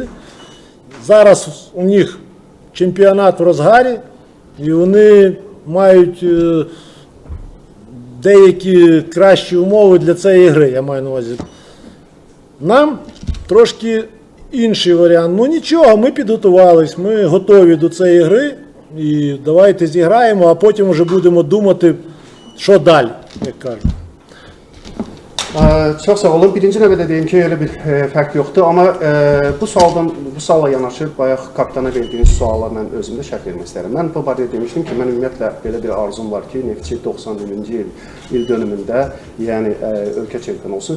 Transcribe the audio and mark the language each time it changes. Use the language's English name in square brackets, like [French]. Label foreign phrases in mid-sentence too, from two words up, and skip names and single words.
[Ukrainian] Зараз у них чемпіонат в розгарі, і вони мають деякі кращі умови для цієї гри, я маю на увазі. Нам трошки інший варіант. Ну нічого, ми підготувались, ми готові до цієї гри. І давайте зіграємо, а потім вже будемо думати, що далі, як кажуть. [Azerbaijani] Çox sağ olun. Birinci növbədə deyim ki, elə bir fərq yoxdur, amma bu sualla yanaşı bayaq kapitana verdiyiniz suala mən özümdə şərh vermək istərəm. Mən bu barədə demişdim ki, mən ümumiyyətlə belə bir arzum var ki, Neftçi 91-ci il dönümündə, yəni ölkə çempionu olsun.